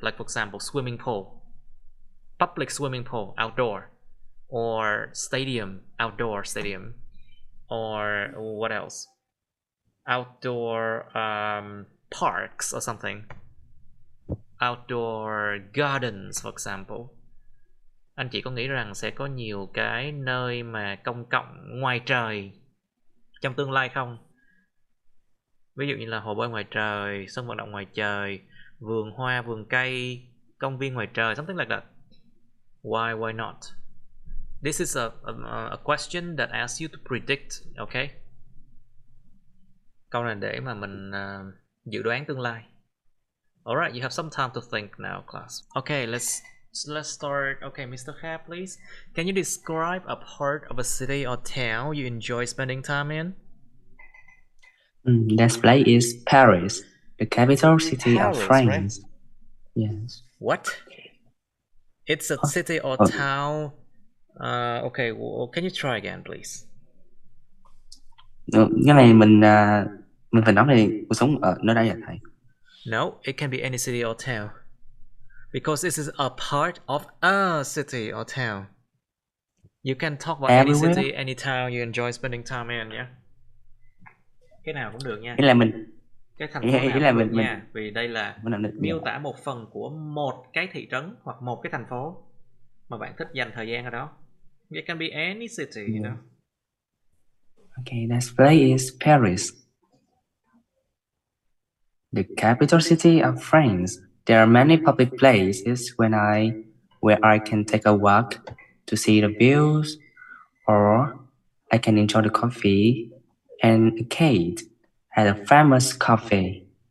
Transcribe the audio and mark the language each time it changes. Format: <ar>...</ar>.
<en>Like, for example, swimming pool. Public swimming pool, outdoor. Or stadium, outdoor stadium. Or what else? Outdoor parks or something. Outdoor gardens, for example.</en> <vi>Anh chị có nghĩ rằng sẽ có nhiều cái nơi mà công cộng ngoài trời trong tương lai không? Ví dụ như là hồ bơi ngoài trời, sân vận động ngoài trời, vườn hoa, vườn cây, công viên ngoài trời,</vi> <en>something like that. Why not? This is a question that asks you to predict, okay?</en> <vi>Câu này để mà mình dự đoán tương lai.</vi> <en>Alright, you have some time to think now, class. Okay, let's start. Okay, Mr. Kha, please. Can you describe a part of a city or town you enjoy spending time in? That place is Paris, the capital city Paris, of France. right? Yes. What? It's a city or town. Okay, well, can you try again, please?</en> <vi>Cái này mình phải nói về cuộc sống ở nơi đây à thầy?</vi> <en>No, it can be any city or town. Because this is a part of a city or town. You can talk about Everywhere. any city, any town you enjoy spending time in, yeah?</en> <vi>Cái nào cũng được nha. Ý là mình, Cái thành phố nào cũng được nha. Vì đây là miêu tả một phần của một cái thị trấn hoặc một cái thành phố mà bạn thích dành thời gian ở đó.</vi> <en>It can be any city, you know. Okay, that place is Paris, the capital city of France. There are many public places where I can take a walk to see the views, or I can enjoy the coffee and a cake at a famous cafe.</en>